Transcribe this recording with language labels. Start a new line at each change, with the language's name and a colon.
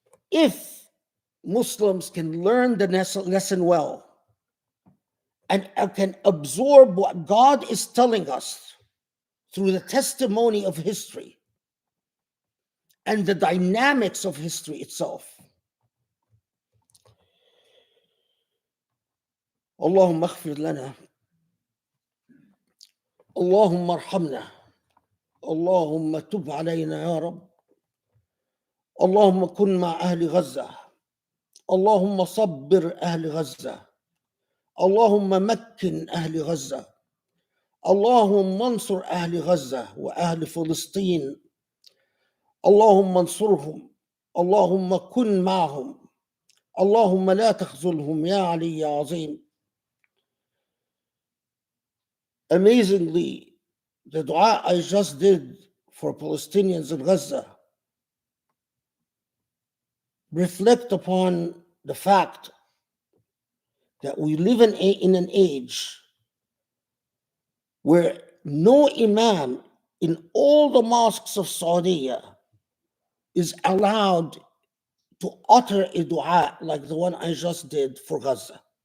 English: If Muslims can learn the lesson well and can absorb what God is telling us through the testimony of history and the dynamics of history itself.
Arabic: اللهم اغفر لنا اللهم ارحمنا اللهم تب علينا يا رب اللهم كن مع أهل غزة اللهم صبر أهل غزة اللهم مكن أهل غزة اللهم انصر أهل غزة وأهل فلسطين اللهم انصرهم اللهم كن معهم اللهم لا تخذلهم يا علي يا عظيم.
English: Amazingly, the dua I just did for Palestinians in Gaza reflect upon the fact that we live in an age where no imam in all the mosques of Saudi is allowed to utter a dua like the one I just did for Gaza.